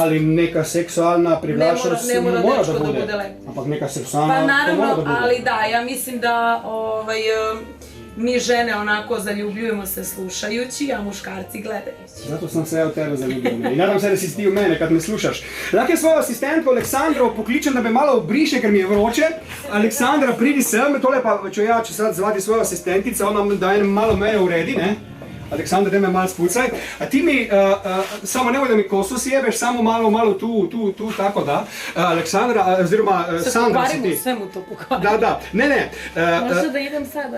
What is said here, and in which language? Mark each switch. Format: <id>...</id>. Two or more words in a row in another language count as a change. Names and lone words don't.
<sr>Ali neka seksualna privlačnost ne mora da dečko da bude. bude lepo.</sr> <sl>Ampak neka seksualna</sl> <sr>Pa to mora da naravno, bude. ali da, ja mislim da mi žene onako zaljubljujemo se slušajući, a muškarci gledajući. Zato sam se ja u tebe zaljubio. I nadam se da si ti u mene kad me slušaš.</sr> <sl>Dakle, svoju asistentku Aleksandro pokličem da me malo briše ker mi je vroče.</sl> <sr>Aleksandra,</sr> <sl>pridi sem, tole pa</sl> <sr>ću sad zvati svoju asistentica, ona da malo mene uredi, ne? Aleksandra, daj me malo spucaj. A ti mi, samo nemoj da mi kosu sjebeš, samo malo tu, tako da.</sr> <sl>Aleksandra, oziroma Sandra si ti.</sl> <sr>Sve mu to pokvarimo. Da, ne. Možda da idem sada?</sr>